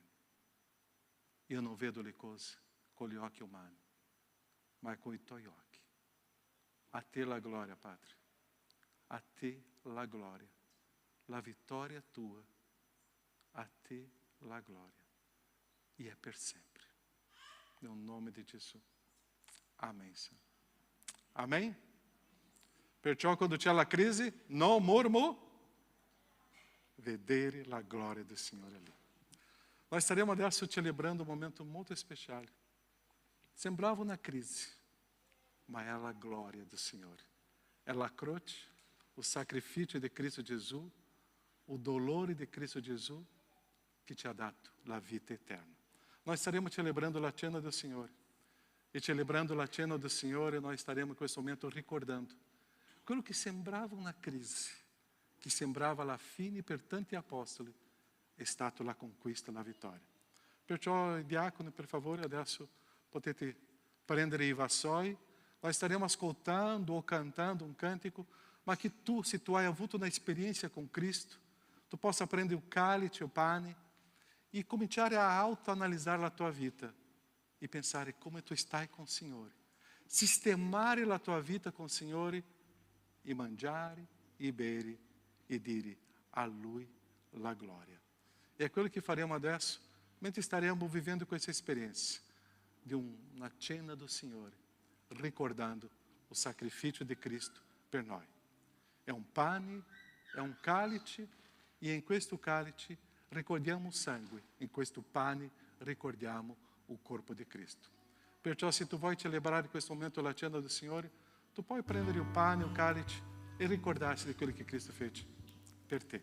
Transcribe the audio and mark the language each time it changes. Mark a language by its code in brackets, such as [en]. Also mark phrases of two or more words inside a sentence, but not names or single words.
[it] Io non vedo le cose con gli occhi umani, ma con i tuoi occhi. A te la gloria, Padre. A te la gloria. La vittoria tua. A te la gloria. E è per sempre. Nel nome di Gesù. [pt] Amém, Senhor. Amém? [it] Perciò quando c'è la crisi, non vedere la gloria del Signore lì. [pt] Nós estaremo adesso celebrando um momento muito especial. Sembrava uma crise, mas é a glória do Senhor. É a croce, o sacrifício de Cristo Jesus, o dolor de Cristo Jesus, que [it] te ha dato [pt] a vida eterna. Nós estaremos celebrando a cena do Senhor. E celebrando a cena do Senhor, nós estaremos com esse momento recordando aquilo que sembrava uma crise, que [it] sembrava la fine per tanti apostoli, è stata la conquista, la vittoria. Perciò, diácono, per favore, adesso potete prendere i vassoi. [pt] Nós estaremo ascoltando ou cantando um cântico, [it] ma che tu, se tu hai avuto [pt] uma experiência com Cristo, [it] tu possa prendere o cálice, o pane, e cominciare a autoanalisar a tua vita e pensare come tu stai [pt] com o [it] Signore. Sistemare la tua vita [pt] com o [it] Signore e mangiare e bere e dire a Lui la gloria. [pt] E é [it] quello che faremo adesso, mentre [pt] estaremos vivendo com essa experiência de uma cena do [it] Signore, ricordando [pt] o sacrifício de Cristo [it] per noi. [pt] É um pane, é um cálice, e em [it] questo cálice ricordiamo [pt] o sangue, em [it] questo pane ricordiamo [pt] o corpo de Cristo. [it] Perciò se tu vuoi celebrare questo momento la cena del Signore, tu puoi prendere il pane, il calice e ricordarsi di quello che Cristo fece per te.